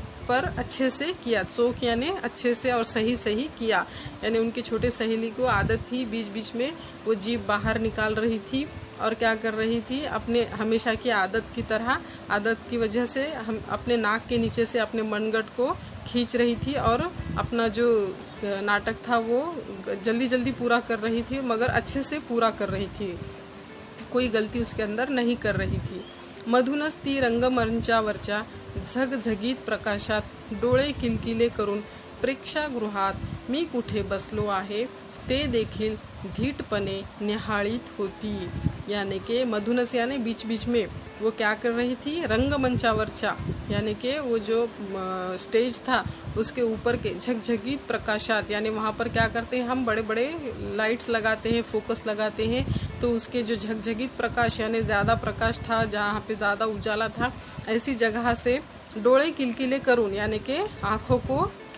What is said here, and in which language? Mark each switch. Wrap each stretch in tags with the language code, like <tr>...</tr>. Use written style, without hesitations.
<hi>पर अच्छे से किया। चोक यानी अच्छे से और सही सही किया, यानी उनकी छोटे सहेली को आदत थी बीच बीच में वो जीभ बाहर निकाल रही थी और क्या कर रही थी, अपने हमेशा की आदत की तरह, आदत की वजह से हम अपने नाक के नीचे से अपने मनगट को खींच रही थी और अपना जो नाटक था वो जल्दी जल्दी पूरा कर रही थी, मगर अच्छे से पूरा कर रही थी, कोई गलती उसके अंदर नहीं कर रही थी।</hi> <mr>मधूनच ती रंगमंचावरच्या झगझगीत प्रकाशात डोळे किलकिले करून प्रेक्षागृहात मी कुठे बसलो आहे ते देखील धीटपणे निहाळीत होती।</mr> <hi>यानी कि मधुनस यानी बीच बीच में वो क्या कर रही थी, रंगमंचावरचा यानी कि वो जो स्टेज था उसके ऊपर के</hi> <mr>झकझकीत प्रकाशात,</mr> <hi>यानी वहाँ पर क्या करते हैं हम, बड़े बड़े लाइट्स लगाते हैं, फोकस लगाते हैं, तो उसके जो झकझकीत प्रकाश यानी ज़्यादा प्रकाश था, जहाँ पे ज़्यादा उजाला था, ऐसी जगह से</hi> <mr>डोळे किलकिले करून</mr> <hi>यानी कि आँखों को</hi>